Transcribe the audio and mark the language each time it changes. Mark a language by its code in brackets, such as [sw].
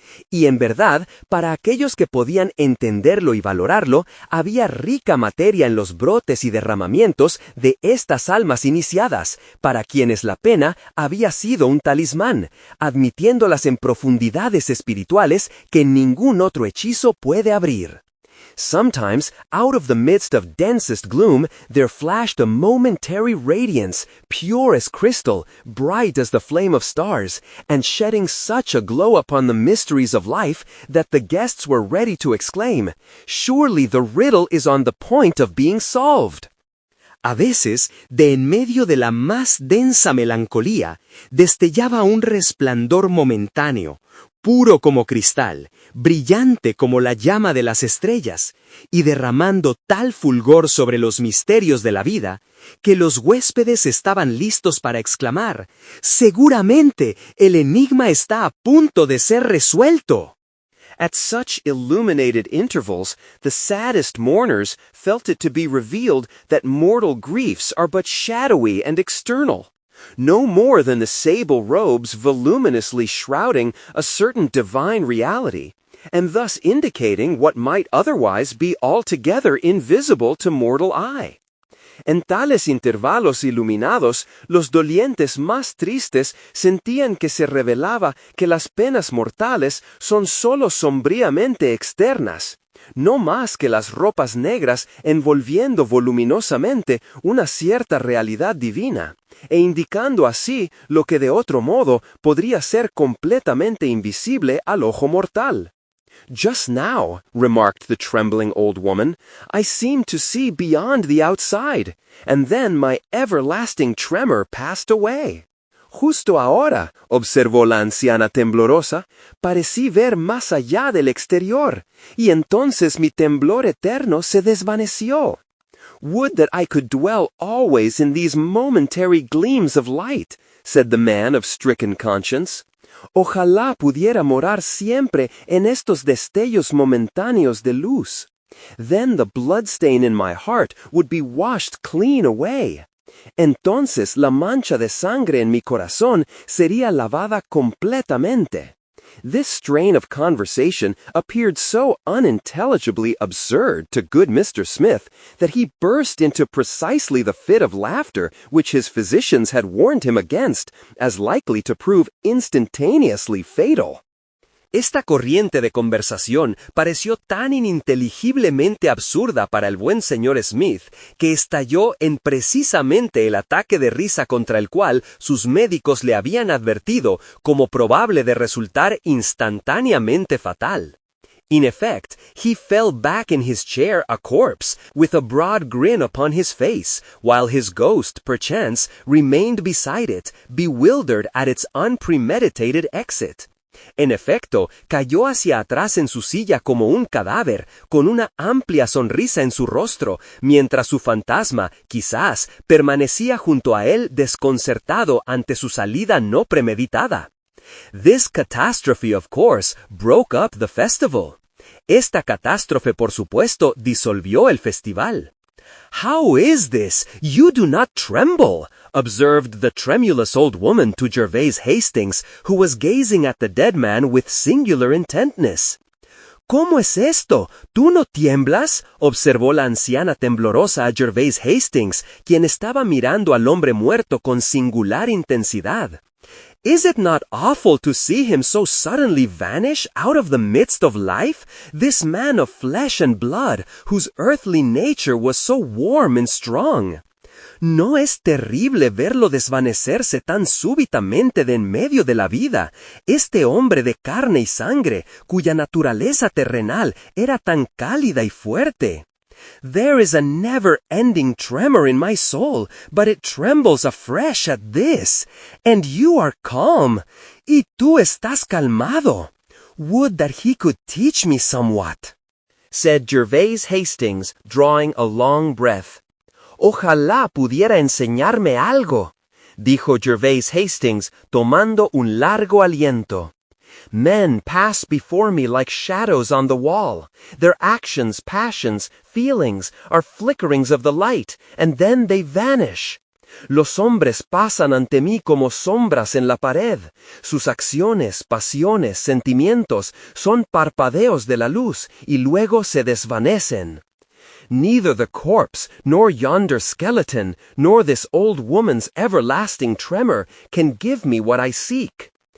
[es] Y en verdad, para aquellos que podían entenderlo y valorarlo, había rica materia en los brotes y derramamientos de estas almas iniciadas, para quienes la pena había sido un talismán, admitiéndolas en profundidades espirituales que ningún otro hechizo puede abrir. [en] Sometimes, out of the midst of densest gloom, there flashed a momentary radiance, pure as crystal, bright as the flame of stars, and shedding such a glow upon the mysteries of life that the guests were ready to exclaim, "Surely the riddle is on the point of being solved." [es] A veces, de en medio de la más densa melancolía, destellaba un resplandor momentáneo, puro como cristal, brillante como la llama de las estrellas, y derramando tal fulgor sobre los misterios de la vida, que los huéspedes estaban listos para exclamar, «Seguramente el enigma está a punto de ser resuelto». [en] At such illuminated intervals, the saddest mourners felt it to be revealed that mortal griefs are but shadowy and external, no more than the sable robes voluminously shrouding a certain divine reality, and thus indicating what might otherwise be altogether invisible to mortal eye. [es] En tales intervalos iluminados, los dolientes más tristes sentían que se revelaba que las penas mortales son sólo sombríamente externas, no más que las ropas negras envolviendo voluminosamente una cierta realidad divina, e indicando así lo que de otro modo podría ser completamente invisible al ojo mortal. [en] "Just now," remarked the trembling old woman, "I seemed to see beyond the outside, and then my everlasting tremor passed away." [es] Justo ahora, observó la anciana temblorosa, parecí ver más allá del exterior, y entonces mi temblor eterno se desvaneció. [en] "Would that I could dwell always in these momentary gleams of light," said the man of stricken conscience. [es] Ojalá pudiera morar siempre en estos destellos momentáneos de luz. [en] Then the bloodstain in my heart would be washed clean away. [es] Entonces la mancha de sangre en mi corazón sería lavada completamente. [en] This strain of conversation appeared so unintelligibly absurd to good Mr. Smith that he burst into precisely the fit of laughter which his physicians had warned him against, as likely to prove instantaneously fatal. [es] Esta corriente de conversación pareció tan ininteligiblemente absurda para el buen señor Smith que estalló en precisamente el ataque de risa contra el cual sus médicos le habían advertido como probable de resultar instantáneamente fatal. [en] In effect, he fell back in his chair a corpse, with a broad grin upon his face, while his ghost, perchance, remained beside it, bewildered at its unpremeditated exit. [es] En efecto, cayó hacia atrás en su silla como un cadáver, con una amplia sonrisa en su rostro, mientras su fantasma, quizás, permanecía junto a él desconcertado ante su salida no premeditada. [en] This catastrophe, of course, broke up the festival. [es] Esta catástrofe, por supuesto, disolvió el festival. [en] "How is this? You do not tremble," observed the tremulous old woman to Gervais Hastings, who was gazing at the dead man with singular intentness. [es] "¿Cómo es esto? ¿Tú no tiemblas?" observó la anciana temblorosa a Gervais Hastings, quien estaba mirando al hombre muerto con singular intensidad. [en] "Is it not awful to see him so suddenly vanish out of the midst of life, this man of flesh and blood, whose earthly nature was so warm and strong? [es] ¿No es terrible verlo desvanecerse tan súbitamente de en medio de la vida, este hombre de carne y sangre, cuya naturaleza terrenal era tan cálida y fuerte? [en] There is a never-ending tremor in my soul, but it trembles afresh at this. And you are calm. [es] Y tú estás calmado. [en] Would that he could teach me somewhat," said Gervais Hastings, drawing a long breath. [es] "Ojalá pudiera enseñarme algo," dijo Gervais Hastings, tomando un largo aliento. [en] "Men pass before me like shadows on the wall. Their actions, passions, feelings are flickerings of the light, and then they vanish. [es] Los hombres pasan ante mí como sombras en la pared. Sus acciones, pasiones, sentimientos son parpadeos de la luz y luego se desvanecen. [en] Neither the corpse, nor yonder skeleton, nor this old woman's everlasting tremor can give me what I seek.